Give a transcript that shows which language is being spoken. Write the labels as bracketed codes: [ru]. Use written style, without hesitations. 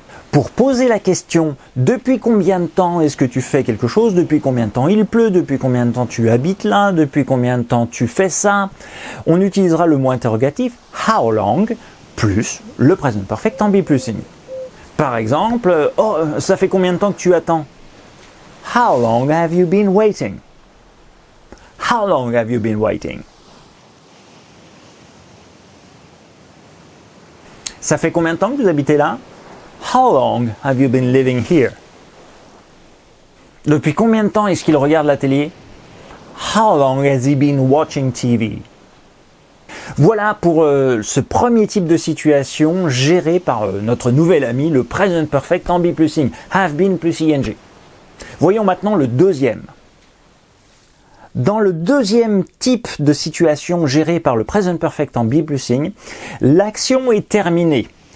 [fr] Pour poser la question, depuis combien de temps est-ce que tu fais quelque chose, depuis combien de temps il pleut, depuis combien de temps tu habites là, depuis combien de temps tu fais ça, on utilisera le mot interrogatif how long plus le present perfect en be plus ing. Par exemple, oh, ça fait combien de temps que tu attends? [en] How long have you been waiting? How long have you been waiting? [fr] Ça fait combien de temps que vous habitez là? [en] How long have you been living here? [fr] Depuis combien de temps est-ce qu'il regarde la télé? [en] How long has he been watching TV? [fr] Voilà pour ce premier type de situation géré par notre nouvel ami, le present perfect en be plus ing, have been plus ing. Voyons maintenant le deuxième. Dans le deuxième type de situation gérée par le present perfect en be plus ing, l'action est terminée.